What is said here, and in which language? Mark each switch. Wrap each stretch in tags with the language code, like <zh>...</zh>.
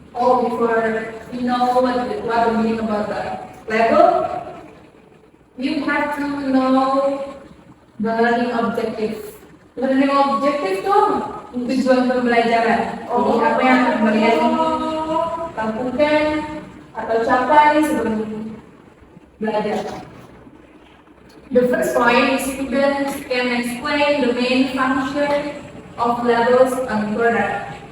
<en>Before you know what the meaning about the label, you have to know the learning objective.</en> <id>Learning objective tuh tujuan pembelajaran. Apa yang kalian lakukan atau capai sebelum belajar.</id> <en>The first point is students can explain the main function of labels on product.</en>